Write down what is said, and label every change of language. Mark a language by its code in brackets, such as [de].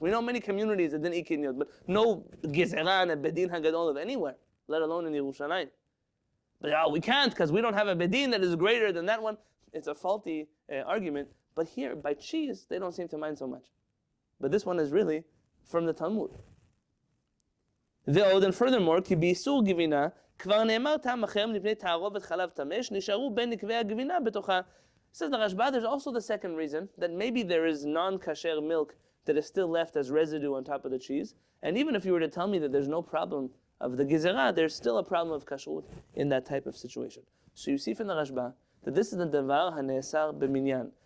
[en] We know many communities that didn't eat kitniot, but no Gezeran, a bedin hagadol of anywhere, let alone in Yerushalayim. But we can't because we don't have a bedin that is greater than that one. It's a faulty argument. But here, by cheese, they don't seem to mind so much. But this one is really from the Talmud. [he] ועוד, [en] and furthermore, [he] כי באיסור גבינה, כבר נאמר טעם אחר מפני תערובת חלב תמש, נשארו בין נקבי הגבינה בתוכה. [en] Says the Rashba, there's also the second reason, that maybe there is non-kasher milk that is still left as residue on top of the cheese. And even if you were to tell me that there's no problem of the gizera, there's still a problem of kashrut in that type of situation. So you see from the Rashba that this is the davar hanesar b'minyan.